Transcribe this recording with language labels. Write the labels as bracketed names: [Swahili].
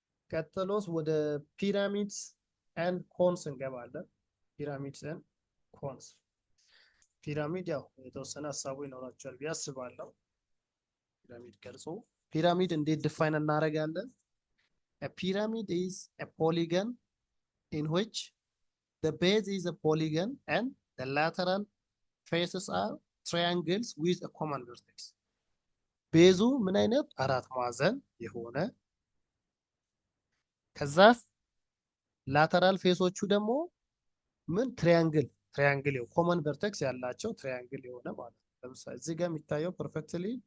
[Amharic] ቀጥሎስ ወደ ፒራሚድስ ኤንድ ኮንስ እንገባለን። ፒራሚድስ ኤንድ ኮንስ። ፒራሚድ ያው የተወሰነ ሀሳቡ ይኖራቸዋል ብዬ አስባለሁ። ፒራሚድ ቅርጹ ፒራሚድ እንዴት ዲፋይን እናደርጋለን? [English] A pyramid is a polygon in which the base is a polygon and the lateral faces are triangles with a common vertex. [Amharic] ቤዙ ምን አይነት አራት ማዕዘን የሆነ ከዛ ላተራል ፌሶቹ ደግሞ ምን ትሪያንግል ኮመን ቨርቴክስ ያላቸው ትሪያንግል የሆነ ማለት ነው። ለምሳሌ እዚህ ጋር የሚታየው ፐርፌክትሊ